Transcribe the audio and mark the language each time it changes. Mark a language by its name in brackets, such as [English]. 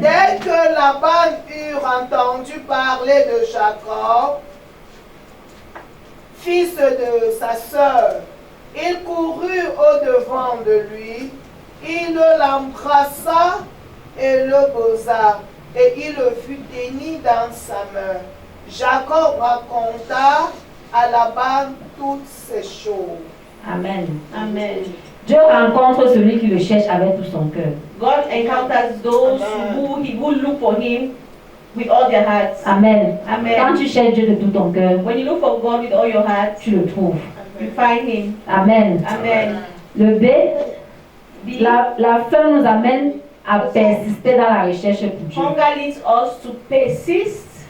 [French] Dès que Laban eut entendu parler de Jacob, fils de sa sœur, il courut au-devant de lui, il l'embrassa et le posa, et il le fut béni dans sa main. Jacob raconta à Laban toutes ces choses. Amen. Amen. Dieu rencontre celui qui le cherche avec tout son cœur. [English] God encounters those who look for Him with all their hearts. [French] Amen. Quand Amen. tu cherches Dieu de tout ton cœur, [English] When you look for God with all your heart, [French] tu le trouves. [English] you find Him. Amen. Amen. [French] Le B, [English] B, [French] la faim nous amène à persister dans la recherche pour Dieu. [English] hunger leads us to persist.